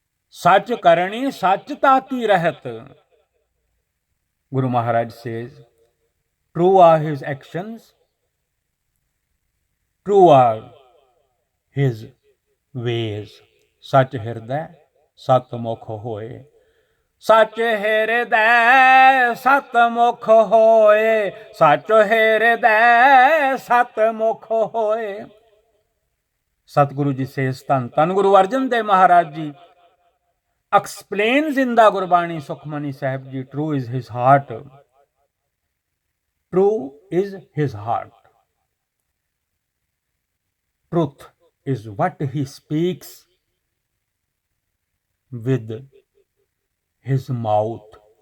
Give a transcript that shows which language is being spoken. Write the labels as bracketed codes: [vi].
[pa] ਸਚ ਕਰਨੀ ਸਚਤਾ ਕੀ ਰਹਿਤ। Guru Maharaj [en] says true are his actions, true are his ways। [pa] ਸਚ ਹਿਰਦੈ ਸਤ ਮੁਖ ਹੋਏ। ਸੱਚ ਹਿਰਦੈ ਸਤਮੁਖ ਹੋਏ, ਸੱਚ ਹਿਰਦੈ ਸਤਮੁਖ ਹੋਏ। [en] ਸਤਿਗੁਰੂ ਜੀ ਸੇਸ ਧੰਨ ਧੰਨ Guru Arjan Dev Maharaj ji explains in the Gurbani Sukhmani Sahib ji, true is his heart. True is his heart. Truth is what he speaks with his mouth.